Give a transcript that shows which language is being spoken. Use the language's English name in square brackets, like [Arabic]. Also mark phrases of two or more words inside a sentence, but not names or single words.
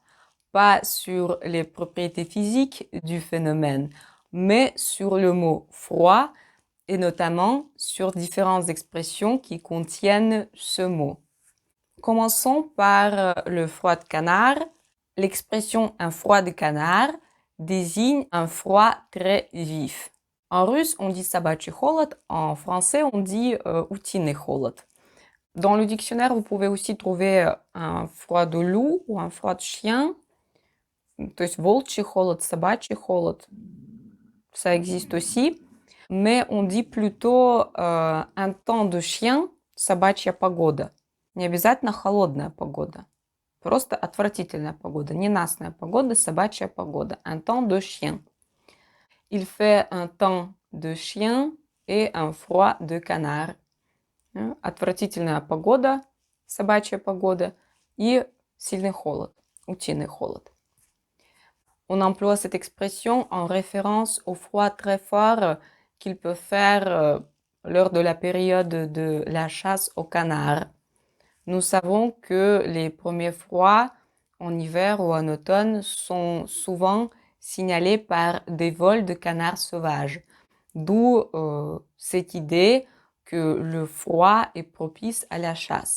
[French] Pas sur les propriétés physiques du phénomène, mais sur le mot froid et notamment sur différentes expressions qui contiennent ce mot. Commençons par le froid de canard. L'expression un froid de canard désigne un froid très vif. En russe, on dit [Russian] собачий холод, [French] en français, on dit [Russian] утиный холод. [French] Dans le dictionnaire, vous pouvez aussi trouver un froid de loup ou un froid de chien. [Russian] То есть волчий холод, собачий холод, [French] ça existe aussi. Mais on dit plutôt un temps de chien, [Russian] собачья погода. Не обязательно холодная погода. Просто отвратительная погода, ненастная погода, собачья погода. [French] Un temps de chien. Il fait un temps de chien et un froid de canard. [Russian] Отвратительная погода, собачья погода и сильный холод, утиный холод. [French] On emploie cette expression en référence au froid très fort qu'il peut faire lors de la période de la chasse au canard. Nous savons que les premiers froids en hiver ou en automne sont souvent signalés par des vols de canards sauvages, d'où cette idée que le froid est propice à la chasse.